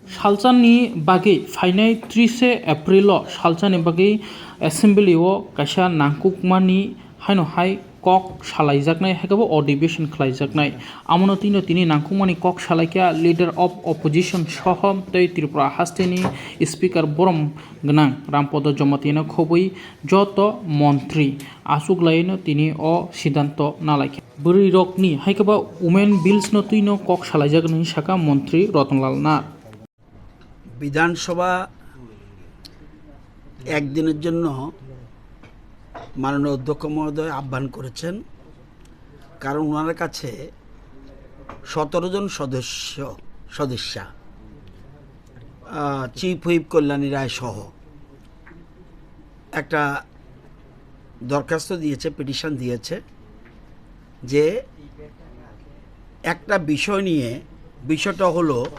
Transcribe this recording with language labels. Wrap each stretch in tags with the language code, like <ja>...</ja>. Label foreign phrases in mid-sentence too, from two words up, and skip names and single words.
<trp>सालचानि बागै फाइनाय 30 एप्रिल सालचानि बागै एसेम्बलिआव कायसा नांकुकमानि हायनहाय कक सालायजाकनाय हायगाबो अधिवेशन खालायजाकनाय आमनो तिनि नांकुकमानि कक सालायका</trp> <en>leader of opposition</en> <trp>सह तै त्रिपुरा हास्टेनि स्पीकर बरम गनां रामपद जमातिनो खबै जत मन्त्री आसुगलायनो तिनि अ सिद्धांत नालायखे बोरै रकनि हायगाबा</trp> <en>women bills</en> <trp>नो तुइनो कक सालायजाकनाय साका मन्त्री रतनलाल नाथ</trp> <bn>বিধানসভা একদিনের জন্য মাননীয় অধ্যক্ষ মহোদয় আহ্বান করেছেন, কারণ ওনার কাছে 17 জন সদস্যা</bn> <en>chief whip</en> <bn>কল্যাণী রায় সহ একটা দরখাস্ত দিয়েছে, পিটিশন দিয়েছে যে একটা বিষয় নিয়ে, বিষয়টা হলো</bn>